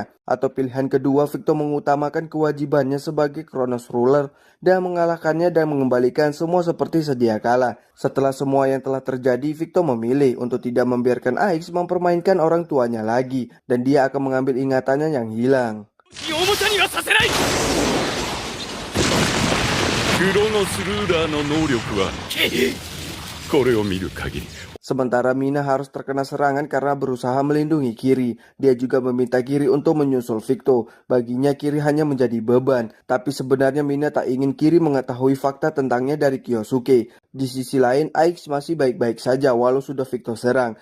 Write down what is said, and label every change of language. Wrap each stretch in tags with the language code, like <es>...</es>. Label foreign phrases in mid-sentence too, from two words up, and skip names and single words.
<id>Atau pilihan kedua, Victor mengutamakan kewajibannya sebagai Chronos Ruler dan mengalahkannya dan mengembalikan semua seperti sedia kala. Setelah semua yang telah terjadi, Victor memilih untuk tidak membiarkan Aix mempermainkan orang tuanya lagi dan dia akan mengambil ingatannya yang hilang.</id> <ja>クロノスルーラーの能力はこれを見る限り</ja> <id>Sementara Mina harus terkena serangan karena berusaha melindungi Kiri. Dia juga meminta Kiri untuk menyusul Victor. Baginya Kiri hanya menjadi beban. Tapi sebenarnya Mina tak ingin Kiri mengetahui fakta tentangnya dari Kyosuke. Di sisi lain, Aix masih baik-baik saja walau sudah Victor serang.</id>